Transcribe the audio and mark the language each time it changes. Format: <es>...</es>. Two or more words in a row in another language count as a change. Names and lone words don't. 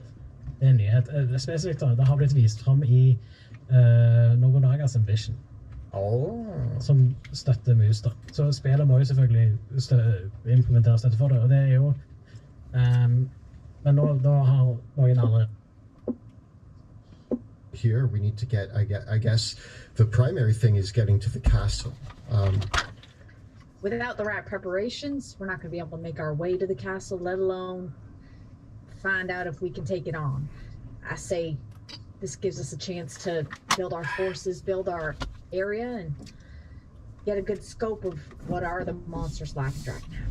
<no>Det er en nyhet. Spesifikt da, det har blitt vist frem i Nobunagas Ambition. Som støtter mus da. Så spillet må jo selvfølgelig implementere støtte for det, og det er jo... men da har noen andre...</no> <en>Here we need to get, I guess, the primary thing is getting to the castle. Without the right preparations, we're not going to be able to make our way to the castle, let alone find out if we can take it on. I say this gives us a chance to build our forces, build our area, and get a good scope of what are the monsters like in Drakenheim.</en>